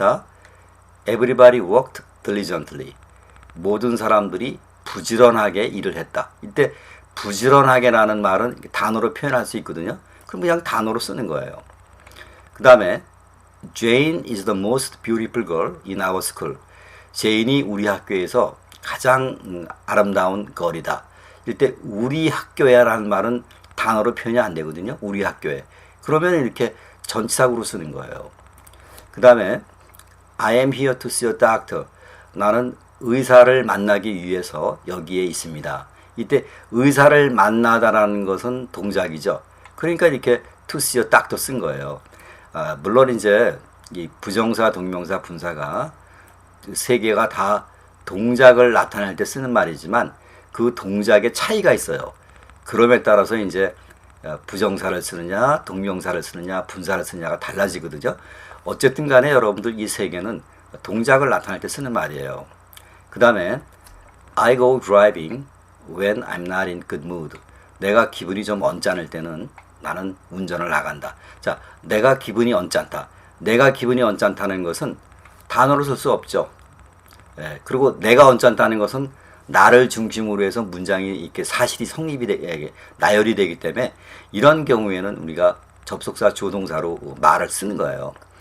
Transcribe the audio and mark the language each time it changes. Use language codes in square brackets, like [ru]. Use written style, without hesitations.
[en] 자, Everybody worked diligently. [ko] 모든 사람들이 부지런하게 일을 했다. 이때 부지런하게라는 말은 단어로 표현할 수 있거든요. 그럼 그냥 단어로 쓰는 거예요. 그 다음에 [en] Jane is the most beautiful girl in our school. [ko] 제인이 우리 학교에서 가장 아름다운 걸이다. 이때 우리 학교에라는 말은 단어로 표현이 안 되거든요. 우리 학교에. 그러면 이렇게 전치사구로 쓰는 거예요. 그 다음에 [en] I am here to see a doctor. [ko] 나는 의사를 만나기 위해서 여기에 있습니다. 이때 의사를 만나다라는 것은 동작이죠. 그러니까 이렇게 [en] to see a doctor [ko] 쓴 거예요. 물론 이제 이 부정사, 동명사, 분사가 세 개가 다 동작을 나타낼 때 쓰는 말이지만 그 동작에 차이가 있어요. 그럼에 따라서 이제 부정사를 쓰느냐, 동명사를 쓰느냐, 분사를 쓰느냐가 달라지거든요. 어쨌든 간에 여러분들 이 세 개는 동작을 나타낼 때 쓰는 말이에요. 그 다음에 [en] I go driving when I'm not in good mood. [ko] 내가 기분이 좀 언짢을 때는 나는 운전을 나간다. 자, 내가 기분이 언짢다. 내가 기분이 언짢다는 것은 단어로 쓸 수 없죠. 그리고 내가 언짢다는 것은 나를 중심으로 해서 문장이 이렇게 사실이 나열이 되기 때문에 이런 경우에는 우리가 접속사 조동사로 말을 쓰는 거예요.